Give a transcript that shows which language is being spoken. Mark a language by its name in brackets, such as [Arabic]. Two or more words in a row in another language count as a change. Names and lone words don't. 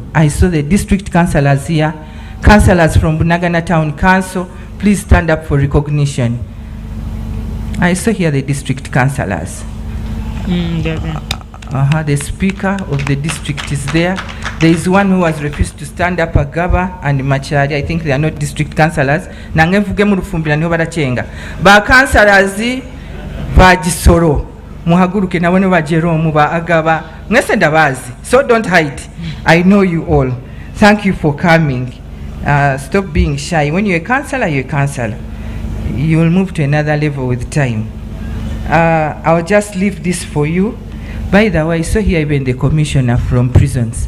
[English] I saw the district councillors here, councillors from Bunagana Town Council. Please stand up for recognition. I saw here the district councillors. The speaker of the district is there. There is one who has refused to stand up, Agaba and Machari. I think they are not district councillors. [Kinyarwanda] Nangemfuge murufumbira niho barachenga. Ba councillors ba Kisoro. Muhaguruke nabone ba Jerome ba Agaba. Mwese ndabazi. [English] So don't hide. I know you all. Thank you for coming. Stop being shy. When you're a councillor, you're a councillor. You will move to another level with time. I'll just leave this for you. By the way, I saw here even the commissioner from prisons.